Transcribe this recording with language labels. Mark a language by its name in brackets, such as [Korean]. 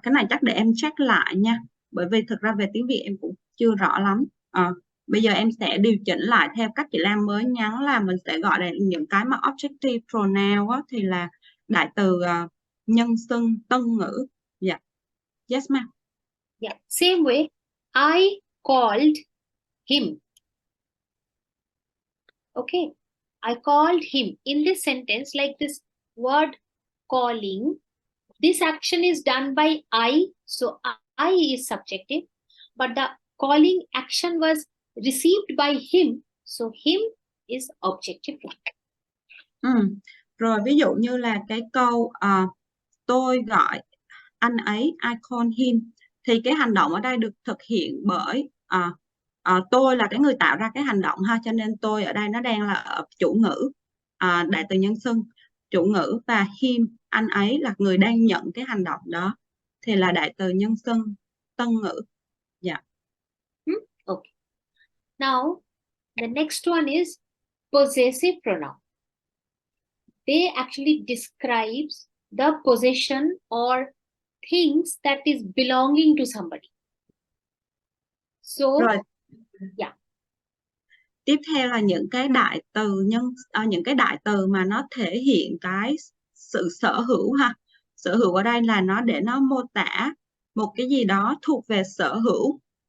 [Vietnamese] Cái này chắc để em check lại nha, bởi vì thực ra về tiếng Việt em cũng chưa rõ lắm. Bây giờ em sẽ điều chỉnh lại theo cách chị Lam mới nhắn, là mình sẽ gọi là những cái mà objective pronoun á, thì là đại từ nhân xưng tân ngữ. [English] Yeah. Yes ma'am. Yeah, same way, I called him. Okay, I called him. In this sentence, like this word calling, this action is done by I, so I is subjective, but the calling action was received by him, so him is objective. [Vietnamese] Rồi ví dụ như là cái câu tôi gọi anh ấy, [English] I call him, [Vietnamese] thì cái hành động ở đây được thực hiện bởi tôi là cái người tạo ra cái hành động ha, cho nên tôi ở đây nó đang là ở chủ ngữ, đại từ nhân xưng chủ ngữ, và him, anh ấy là người đang nhận cái hành động đó, thì là đại từ nhân xưng tân ngữ. [English] Yeah. Okay. Now the next one is possessive pronoun. They actually describes the possession or things that is belonging to somebody. So, [Vietnamese] Rồi [English] yeah. [Vietnamese] tiếp theo là những cái đại từ những cái đại từ mà nó thể hiện cái sự sở hữu ha. Sở hữu ở đây là nó để nó mô tả một cái gì đó thuộc về sở hữu.